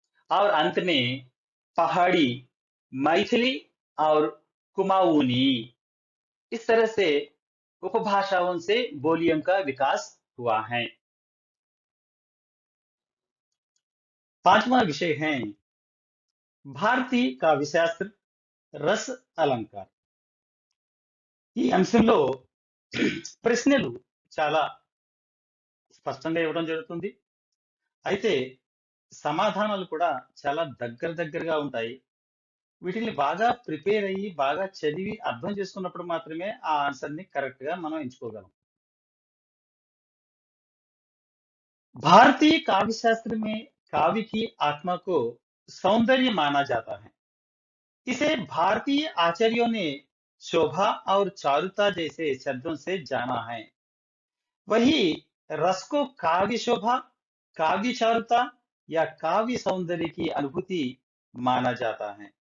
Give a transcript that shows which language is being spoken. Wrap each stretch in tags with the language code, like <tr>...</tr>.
<hi>और अंत में पहाड़ी, मैथिली और कुमाऊनी। इस तरह से उपभाषाओं से बोलियों का विकास हुआ है। 5वां विषय है भारतीय काव्यशास्त्र, రస అలంకారం.</hi> <te>ఈ అంశంలో ప్రశ్నలు చాలా స్పష్టంగా ఇవ్వడం జరుగుతుంది. అయితే సమాధానాలు కూడా చాలా దగ్గరగా ఉంటాయి. వీటిని బాగా ప్రిపేర్ అయ్యి, బాగా చదివి అర్థం చేసుకున్నప్పుడు మాత్రమే ఆ ఆన్సర్‌ని కరెక్ట్‌గా మనం ఎంచుకోగలం.</te> <hi>भारतीय काव्य शास्त्र में काव्य की आत्मा को सौंदर्य माना जाता है। इसे भारतीय आचार्यों ने शोभा और चारुता जैसे शब्दों से जाना है। वही रस को काव्य शोभा, काव्य चारुता या काव्य सौंदर्य की अनुभूति माना जाता है।</hi>